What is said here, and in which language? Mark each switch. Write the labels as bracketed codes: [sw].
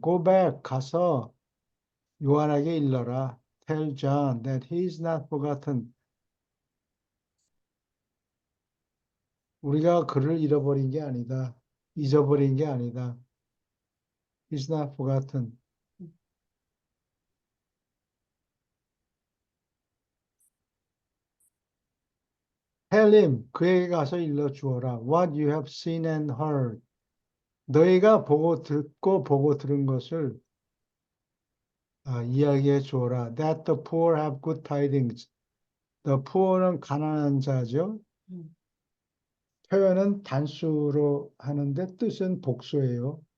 [en] Go back, [ko] 가서 요한에게 일러라. [en] Tell John that he is not forgotten. [ko] 우리가 그를 잃어버린 게 아니다. 잊어버린 게 아니다. [en] He's not forgotten. Tell him, [ko] 그에게 가서 일러주어라. [en] What you have seen and heard. [ko] 너희가 듣고 보고 들은 것을 이야기해 주어라. [en] That the poor have good tidings. The poor [ko] 는 가난한 자죠. 표현은 단수로 하는데 뜻은 복수예요.